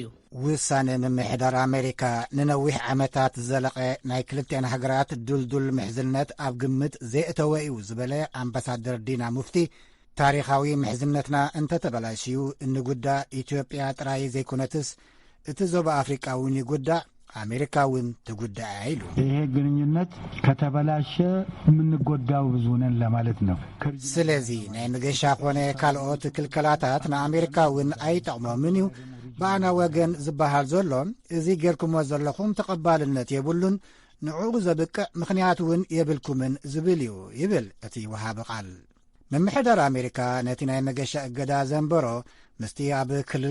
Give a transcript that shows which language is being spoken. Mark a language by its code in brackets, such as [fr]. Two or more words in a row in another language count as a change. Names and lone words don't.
[ti] ውሳኔ መምሕዳር ኣሜሪካ ንነዊሕ ዓመታት ዘለቐ ናይ ክልቲአን ሃገራት ዱልዱል ምሕዝነት ኣብ ግምት ዘእተወ እዩ ዝበለ ኣምባሳደር ዲና ሙፍቲ ታሪኻዊ ምሕዝነትና እንተተበላሽዩ እንጉዳእ ኢትዮጵያ ጥራይ ዘይኮነትስ እቲ ዞባ አፍሪቃ እውን ይጉዳእ አሜሪካ እውን ትጉዳእ አይሉ [am] ይሄ ግንኙነት ከተበላሸ የምንጎዳው ብዙ ነን ለማለት ነው [ti] ስለዚህ ናይ መገሻ ኾነ ካልኦት ክልከላታት ንአሜሪካ እውን አይጠቅሞምን እዩ በአና ወገን ዝበሃል ዘሎ እዚ ጌርኩሞ ዘለኹም ተቀባልነት የብሉን ንዑ ዘብቅዕ ምክንያት እውን የብልኩምን ዝብል እዩ ይብል እቲ ወሃቢ ቃል መምሕዳር ኣሜሪካ ነቲ ናይ መገሻ እገዳ ዘንበሮ ምስቲ ኣብ ክልል